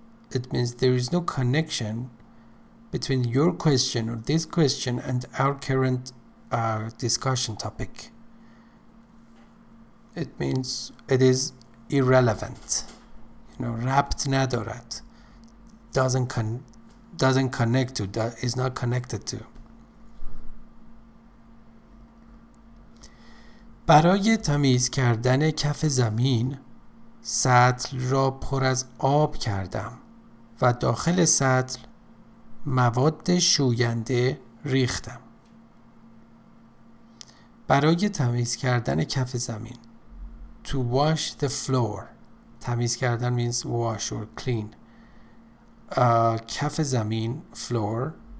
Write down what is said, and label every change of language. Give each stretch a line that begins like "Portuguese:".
English: It means there is no connection between your question or this question and our current discussion topic. It means it is irrelevant.
Persian: ربط ندارد,
English: doesn't connect to, that is not connected to.
Persian: برای تمیز کردن کف زمین سطل را پر از آب کردم و داخل سطل مواد شوینده ریختم. برای تمیز کردن کف زمین,
English: to wash the floor.
Persian: تمیز کردن
English: means wash or clean.
Persian: کف زمین, floor.